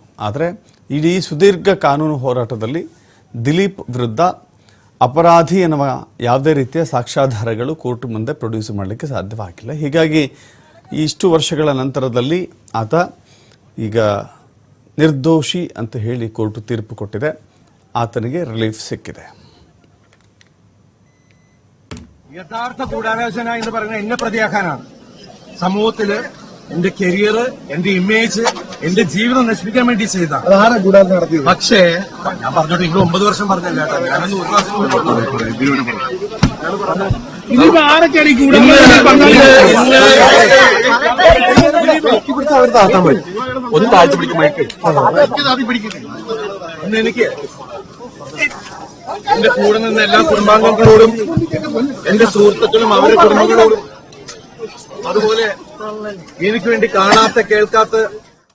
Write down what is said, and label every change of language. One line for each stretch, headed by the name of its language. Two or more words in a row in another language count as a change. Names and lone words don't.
Kannada: ಆದರೆ ಇಡೀ ಸುದೀರ್ಘ ಕಾನೂನು ಹೋರಾಟದಲ್ಲಿ ದಿಲೀಪ್ ವಿರುದ್ಧ ಅಪರಾಧಿ ಎನ್ನುವ ಯಾವುದೇ ರೀತಿಯ ಸಾಕ್ಷ್ಯಾಧಾರಗಳು ಕೋರ್ಟ್ ಮುಂದೆ ಪ್ರೊಡ್ಯೂಸ್ ಮಾಡಲಿಕ್ಕೆ ಸಾಧ್ಯವಾಗಿಲ್ಲ. ಹೀಗಾಗಿ ಇಷ್ಟು ವರ್ಷಗಳ ನಂತರದಲ್ಲಿ ಆತ ಈಗ ನಿರ್ದೋಷಿ ಅಂತ ಹೇಳಿ ಕೋರ್ಟ್ ತೀರ್ಪು ಕೊಟ್ಟಿದೆ. ಆತನಿಗೆ ರಿಲೀಫ್ ಸಿಕ್ಕಿದೆ.
Malayalam: യഥാർത്ഥ ഗൂഢാലോചന എന്ന് പറയുന്നത് എന്നെ പ്രതിയാക്കാനാണ്. സമൂഹത്തില് എന്റെ കരിയർ, എന്റെ ഇമേജ്, എന്റെ ജീവിതം നശിപ്പിക്കാൻ വേണ്ടി ചെയ്ത പക്ഷേ ഞാൻ പറഞ്ഞോട്ടെ, ഇവിടെ 9 വർഷം പറഞ്ഞല്ല കേട്ടോ. ഞാനൊന്ന് ഒരു പ്രാവശ്യം ഒന്ന് താഴ്ത്തി പിടിക്കും എനിക്ക് എന്റെ കൂടെ നിന്ന് എല്ലാ കുടുംബാംഗങ്ങളോടും, എന്റെ സുഹൃത്തുക്കളും അവരുടെ കുടുംബങ്ങളോടും, അതുപോലെ എനിക്ക് വേണ്ടി കാണാത്ത കേൾക്കാത്ത